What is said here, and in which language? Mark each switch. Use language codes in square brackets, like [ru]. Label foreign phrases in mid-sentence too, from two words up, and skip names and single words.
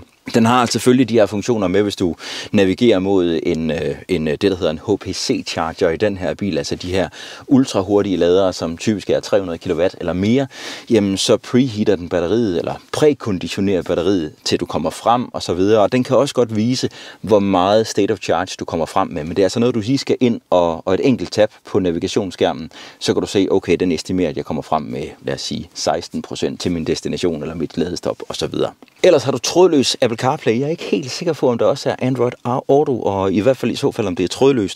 [da] Den har selvfølgelig de her funktioner med, hvis du navigerer mod det, der hedder en HPC-charger i den her bil, altså de her ultrahurtige ladere, som typisk er 300 kW eller mere, jamen så preheater den batteriet, eller prækonditionerer batteriet, til du kommer frem og så videre. Og den kan også godt vise, hvor meget [en] state of charge [da] du kommer frem med. Men det er altså noget, du lige skal ind og et enkelt tab på navigationsskærmen, så kan du se, okay, den estimerer, at jeg kommer frem med, lad os sige, 16% til min destination eller mit ladestop og så videre. Ellers har du trådløs Apple CarPlay. Jeg er ikke helt sikker på, om der også er Android Auto, og i hvert fald i så fald, om det er trådløst.